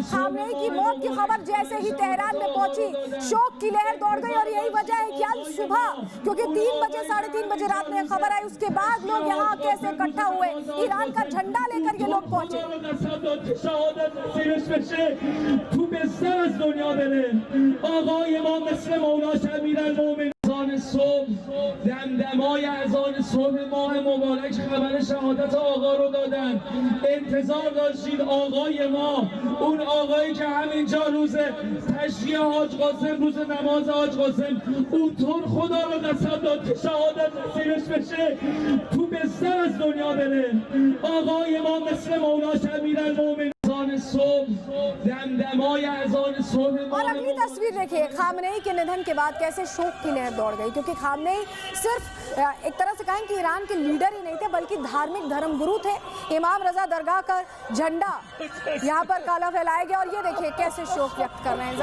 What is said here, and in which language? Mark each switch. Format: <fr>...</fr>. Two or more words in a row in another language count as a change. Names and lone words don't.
<hi>खामनेई की मौत की खबर जैसे ही तेहरान में पहुंची, शोक की लहर दौड़ गई और यही वजह है कि आज सुबह, क्योंकि 3 बजे 3:30 बजे रात में खबर आई, उसके बाद लोग यहाँ कैसे इकट्ठा हुए, ईरान का झंडा लेकर ये लोग पहुंचे।</hi> <fa>دمدمای اذان صبح ماه مبارک خبر شهادت آقا رو دادن. انتظار داشتید آقای ما، اون آقایی که همینجا روز تشییع حاج قاسم، روز نماز حاج قاسم، اونطور خدا رو قسم داد که شهادت نصیبش بشه، تو بستر از دنیا بره. آقای ما مثل مولا امیرالمومنین صبح دمدمای اذان صبح</fa> <hi>और अगली तस्वीर देखिए, खामनेई के निधन के बाद कैसे शोक की लहर दौड़ गई, क्योंकि खामनेई सिर्फ एक तरह से कहें कि ईरान के लीडर ही नहीं थे, बल्कि धार्मिक धर्मगुरु थे। इमाम रजा दरगाह का झंडा यहाँ पर काला फैलाया गया और ये देखिए कैसे शोक व्यक्त कर रहे हैं।</hi>